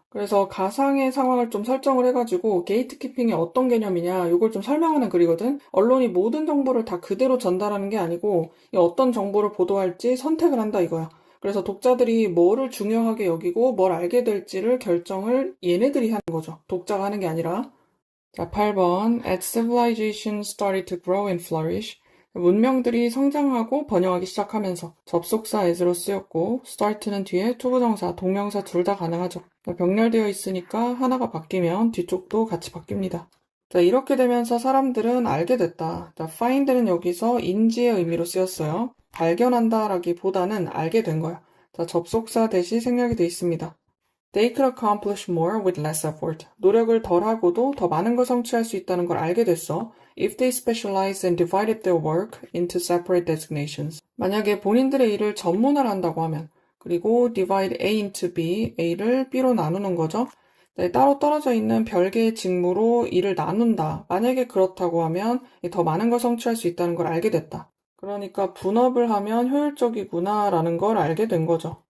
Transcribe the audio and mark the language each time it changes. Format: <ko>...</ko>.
<ko>그래서 가상의 상황을 좀 설정을 해가지고 게이트키핑이 어떤 개념이냐 이걸 좀 설명하는 글이거든. 언론이 모든 정보를 다 그대로 전달하는 게 아니고 어떤 정보를 보도할지 선택을 한다 이거야. 그래서 독자들이 뭐를 중요하게 여기고 뭘 알게 될지를 결정을 얘네들이 하는 거죠. 독자가 하는 게 아니라. 자, 8번.</ko> <en>As civilization started to grow and flourish.</en> <ko>문명들이 성장하고 번영하기 시작하면서 접속사 as로 쓰였고 start는 뒤에 투부정사, 동명사 둘 다 가능하죠. 병렬되어 있으니까 하나가 바뀌면 뒤쪽도 같이 바뀝니다. 자, 이렇게 되면서 사람들은 알게 됐다. 자, find는 여기서 인지의 의미로 쓰였어요. 발견한다라기보다는 알게 된 거야. 자, 접속사 대시 생략이 돼 있습니다.</ko> <en>They could accomplish more with less effort.</en> <ko>노력을 덜 하고도 더 많은 걸 성취할 수 있다는 걸 알게 됐어.</ko> <en>If they specialized and divided their work into separate designations.</en> <ko>만약에 본인들의 일을 전문화한다고 하면, 그리고 divide A into B, A를 B로 나누는 거죠. 네, 따로 떨어져 있는 별개의 직무로 일을 나눈다. 만약에 그렇다고 하면 더 많은 걸 성취할 수 있다는 걸 알게 됐다. 그러니까 분업을 하면 효율적이구나 라는 걸 알게 된 거죠.</ko>